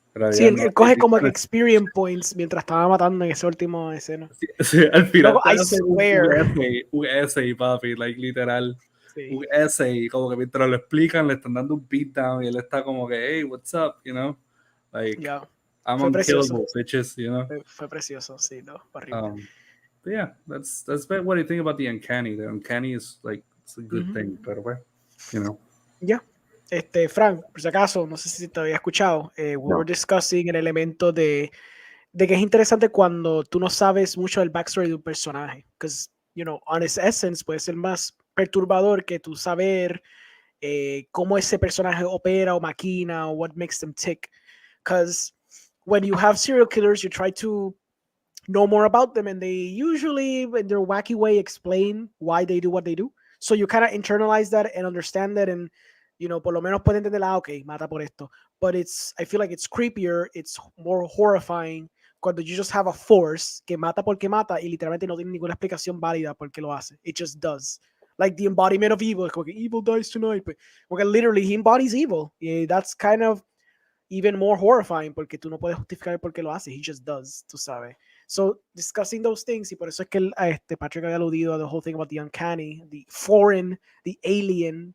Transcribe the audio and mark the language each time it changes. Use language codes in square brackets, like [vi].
[es] Sí, él coge como que [en] experience points [es] mientras estaba matando en esa última escena. Sí, al final luego, [en] I swear. [es] Un essay, papi, like, literal. Sí. Un essay, como que mientras lo explican, le están dando un beatdown y él está como que, [en] hey, what's up, you know? Like, I'm unkillable, bitches, you know? [es] Fue precioso, sí, no, horrible. [en] But yeah, that's what you think about the uncanny. The uncanny is like, it's a good thing, [es] pero [en] well, you know. [es] Yeah. Fran, por si acaso, no sé si te había escuchado, [en] we were discussing [es] el elemento de que es interesante cuando tú no sabes mucho del backstory de un personaje, [en] because, you know, on its essence [es] puede ser más perturbador que tú saber cómo ese personaje opera o maquina o [en] what makes them tick, because when you have serial killers, you try to know more about them and they usually, in their wacky way, explain why they do what they do, so you kind of internalize that and understand that, and you know, [es] por lo menos pueden entender, okay, mata por esto. [en] But I feel like it's creepier, it's more horrifying cuando you just have a force [es] que mata porque mata y literalmente no tiene ninguna explicación válida por qué lo hace. [en] It just does. Like the embodiment of evil. [es] Como que [en] evil dies tonight. [es] Porque [en] literally [es] he embodies evil. [en] Yeah, that's kind of even more horrifying [es] porque tú no puedes justificar por qué lo hace. [en] He just does, [es] tú sabes. [en] So, discussing those things, [es] y por eso es que Patrick había aludido a [en] the whole thing about the uncanny, the foreign, the alien.